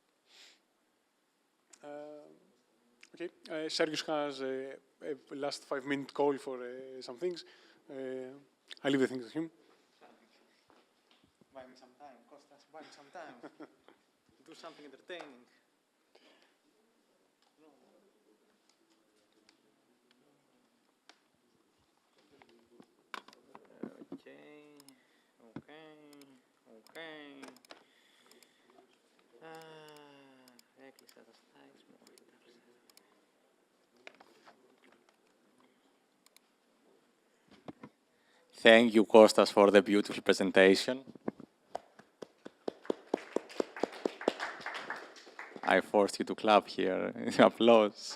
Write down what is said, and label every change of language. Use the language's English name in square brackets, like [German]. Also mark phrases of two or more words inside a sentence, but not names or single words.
[English] Okay, Sergius has a last 5-minute call for some things. I leave the things to him. Buy me some time, Kostas, buy me some time. Do something entertaining. Okay. [Greek] Έκλεισα τα slides μου. [English] Thank you, Kostas, for the beautiful presentation. I forced you to clap here. Applause.